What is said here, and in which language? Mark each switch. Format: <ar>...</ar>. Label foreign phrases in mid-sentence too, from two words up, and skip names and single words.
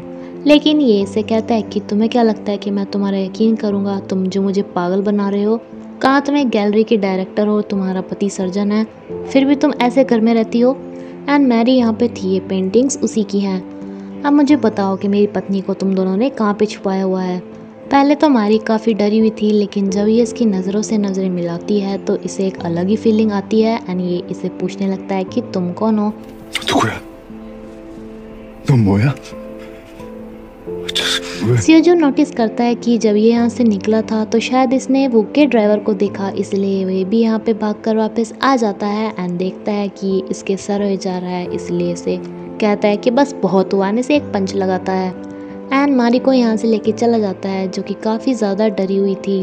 <hi>लेकिन ये इसे कहता है कि तुम्हें क्या लगता है कि मैं तुम्हारा यकीन करूँगा, तुम जो मुझे पागल बना रहे हो, कहाँ तुम एक गैलरी की डायरेक्टर हो, तुम्हारा पति सर्जन है, फिर भी तुम ऐसे घर में रहती हो एंड मैरी यहाँ पे थी, ये पेंटिंग्स उसी की हैं। अब मुझे बताओ कि मेरी पत्नी को तुम दोनों ने कहाँ पे छुपाया हुआ है। पहले तो मारी काफ़ी डरी हुई थी, लेकिन जब ये इसकी नज़रों से नज़रें मिलाती है तो इसे एक अलग ही फीलिंग आती है एंड ये इसे पूछने लगता है कि तुम कौन हो।</hi> <ko>누구야? 넌 뭐야?</ko> <hi>सियोजून नोटिस करता है कि जब ये यहाँ से निकला था तो शायद इसने वूक के ड्राइवर को देखा, इसलिए वे भी यहाँ पे भागकर वापस आ जाता है एंड देखता है कि इसके सर हो जा रहा है, इसलिए इसे कहता है कि बस बहुत हुआ, ने से एक पंच लगाता है एंड मारी को यहाँ से लेके चला जाता है, जो कि काफ़ी ज़्यादा डरी हुई थी।</hi>